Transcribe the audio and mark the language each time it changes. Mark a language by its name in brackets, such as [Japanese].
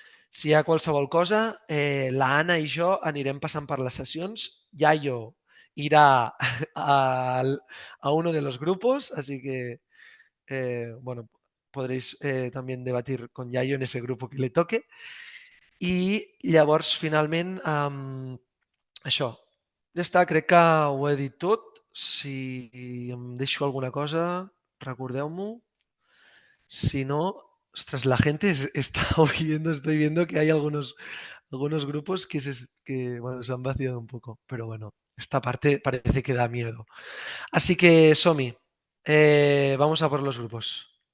[Catalan] Si hi ha qualsevol cosa, la Anna i jo anirem passant per les sessions. [Spanish] Yayo irá a uno de los grupos, así que bueno, podréis también debatir con Yayo en ese grupo que le toque. [Catalan] I llavors, finalment, això. Ja està, crec que ho he dit tot. Si em deixo alguna cosa, recordeu-m'ho. Si no, [Spanish] ostras, la gente está oyendo, estoy viendo que hay algunos grupos que bueno, se han vaciado un poco, pero bueno, esta parte parece que da miedo. Así que, Somi, vamos a por los grupos.